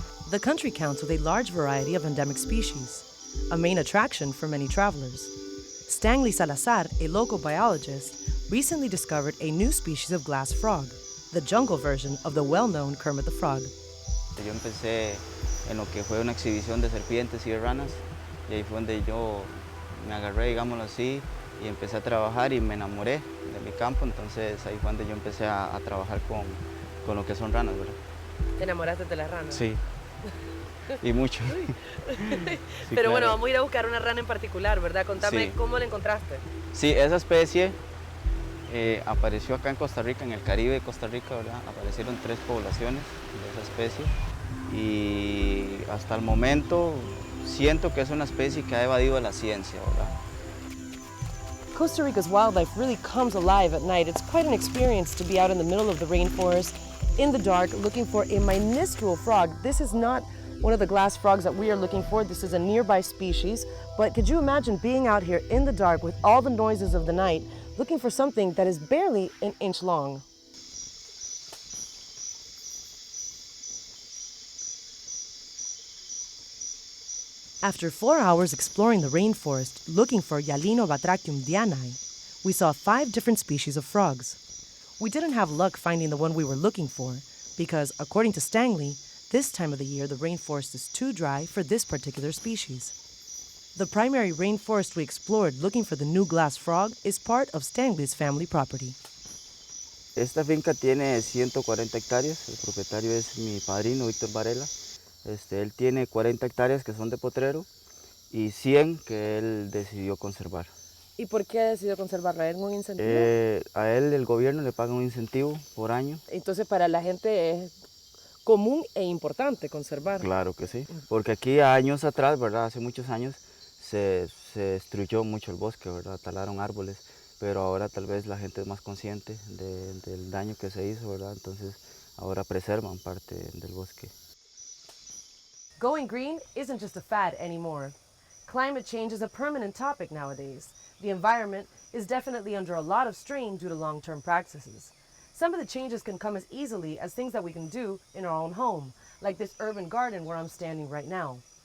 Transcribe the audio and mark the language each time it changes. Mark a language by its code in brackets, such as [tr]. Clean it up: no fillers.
[en] The country counts with a large variety of endemic species, a main attraction for many travelers. Stanley Salazar, a local biologist, recently discovered a new species of glass frog, the jungle version of the well-known Kermit the Frog. [es] Yo empecé en lo que fue una exhibición de serpientes y de ranas, y ahí fue donde yo me agarré, digámoslo así, y empecé a trabajar y me enamoré de mi campo, entonces ahí fue donde yo empecé a trabajar con lo que son ranas, ¿verdad? ¿Te enamoraste de las ranas? Sí, y mucho. Sí, claro. pero bueno, vamos a ir a buscar una rana en particular, ¿verdad? Contame Sí. cómo la encontraste. Sí, esa especie apareció acá en Costa Rica, en el Caribe de Costa Rica, ¿verdad? Aparecieron 3 poblaciones de esa especie y hasta el momento siento que es una especie que ha evadido a la ciencia, ¿verdad? [en] Costa Rica's wildlife really comes alive at night. It's quite an experience to be out in the middle of the rainforest, in the dark, looking for a minuscule frog. This is not one of the glass frogs that we are looking for. This is a nearby species. But could you imagine being out here in the dark with all the noises of the night, looking for something that is barely an inch long? After 4 hours exploring the rainforest, looking for Yalinobatrachium dianae, we saw 5 different species of frogs. We didn't have luck finding the one we were looking for, because, according to Stanley, this time of the year the rainforest is too dry for this particular species. The primary rainforest we explored looking for the new glass frog is part of Stanley's family property. [es] Esta finca tiene 140 hectáreas, el propietario es mi padrino Víctor Varela. Él tiene 40 hectáreas que son de potrero y 100 que él decidió conservar. ¿Y por qué decidió conservarla? ¿Hay algún incentivo? A él el gobierno le paga un incentivo por año. Entonces para la gente es común e importante conservar. Claro que sí, porque aquí años atrás, ¿verdad? Hace muchos años se destruyó mucho el bosque, ¿verdad? Talaron árboles, pero ahora tal vez la gente es más consciente del daño que se hizo, ¿verdad? Entonces ahora preservan parte del bosque. [en] Going green isn't just a fad anymore. Climate change is a permanent topic nowadays. The environment is definitely under a lot of strain due to long-term practices. Some of the changes can come as easily as things that we can do in our own home, like this urban garden where I'm standing right now.